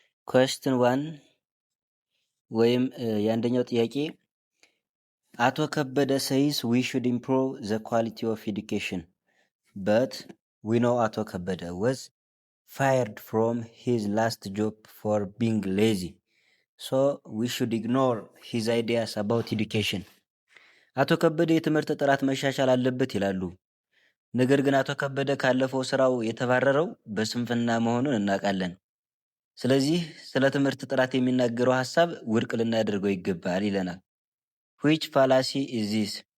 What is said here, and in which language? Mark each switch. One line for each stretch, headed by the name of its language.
English: ኩዌስችን 1
Amharic: ወይም የአንደኛው ጥያቄ
English: አቶ ከበደ ሰይስ ዊ ሹድ ኢምፕሩቭ ዘ ኳሊቲ ኦፍ ኤዱኬሽን በት ዊ ኖው አቶ ከበደ ወዝ fired from his last job for being lazy. So we should ignore his ideas about education.
Amharic: አቶ ከበደ የትምህርት ጥራት መሻሻል አለበት ይላሉ። ነገር ግን አቶ ከበደ ካለፈው ስራው የተባረረው በስንፍና መሆኑን እናውቃለን። ስለዚህ ስለ ትምህርት ጥራት የሚናገረው ሐሳብ ውድቅ ልናደርገው ይገባል ይለናል።
English: Which fallacy is this?